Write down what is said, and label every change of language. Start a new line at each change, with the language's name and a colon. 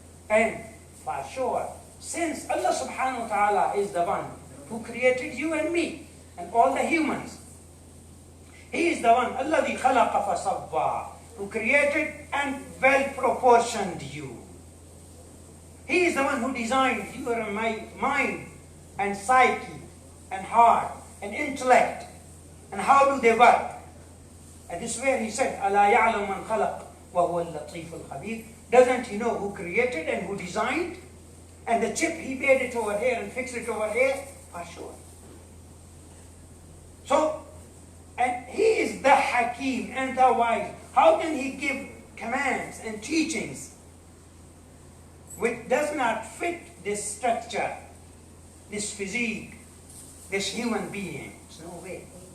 English: And for sure, since Allah subhanahu wa ta'ala is the one who created you and me and all the humans, He is the one,
Arabic: الَّذِي خَلَقَ فَصَوَّى,
English: who created and well proportioned you. He is the one who designed your and my mind and psyche and heart and intellect, and how do they work. And this is where he said,
Arabic: أَلَا يَعْلَمُ مَنْ خَلَقَ وَهُوَ اللَّطِيفُ الْخَبِيرُ.
English: Doesn't he know who created and who designed? And the chip, he made it over here and fixed it over here, for sure. So, and he is the Hakim and the wise. How can he give commands and teachings which does not fit this structure, this physique, this human being? There's no way.